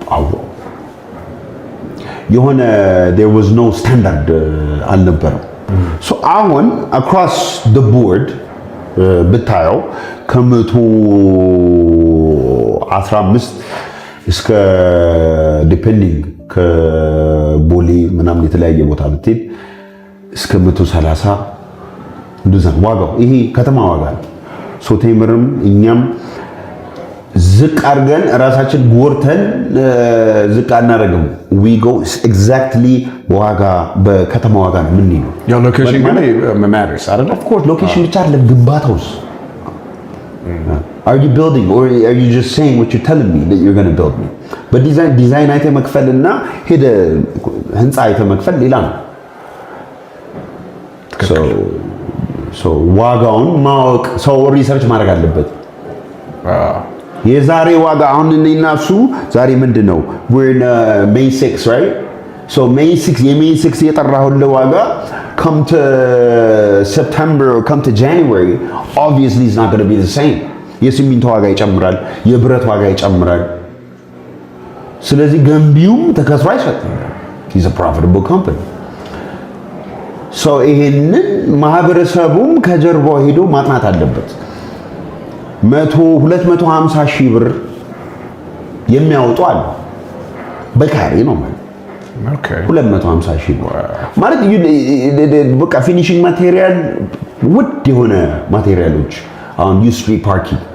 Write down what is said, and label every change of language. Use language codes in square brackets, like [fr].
[am] አዎ የሆነ [en] there was no standard [am] አልነበረም። so አሁን [en] across the board [am] ብታየው ከ115 እስከ ዲፔንዲንግ ከቦሌ ምናምን የተለያየ ቦታ ብትሄድ እስከ 130 እንደዛ ዋጋው። ይሄ ከተማ ዋጋ ነው። ሶ ቴምርም እኛም ዝቅ አድርገን ራሳችን ጎርተን ዝቅ አናደርግም። we go exactly ዋጋ በከተማ ዋጋ ነው ምን ነው ያው ሎኬሽን ግን ማተርስ አይደል? of course ሎኬሽን ብቻ አይደለም ግንባታውስ [en] Are you building or are you just saying what you're telling me that you're going to build me? [am] But design አይተ መክፈልና ሄደ ህንጻ አይተ መክፈል ሌላ ነው። so ዋጋውን ማወቅ ሰው ሪሰርች ማድረግ አለበት። የዛሬ ዋጋ አሁን እኔና እሱ ዛሬ ምንድነው [en] we're in May 6 right? so May 6 [am] የጠራሁልህ ዋጋ [en] come to September or come to January obviously it's not going to be the same. [am] የሲሚንቶ ዋጋ ይጨምራል፣ የብረት ዋጋ ይጨምራል። ስለዚህ ገንቢውም ተከስሮ አይሸጥም። [en] he's a profitable company. [am] so ይሄንን ማህበረሰቡም ከጀርባው ሄዶ ማጥናት አለበት። 250 ሺህ ብር የሚያወጡ አሉ በካሬ ነው ማለት ኦኬ 250 ሺህ ማለት በቃ ፊኒሺንግ ማቴሪያል ውድ የሆነ ማቴሪያሎች አሁን ዩስትሪ ፓርኪ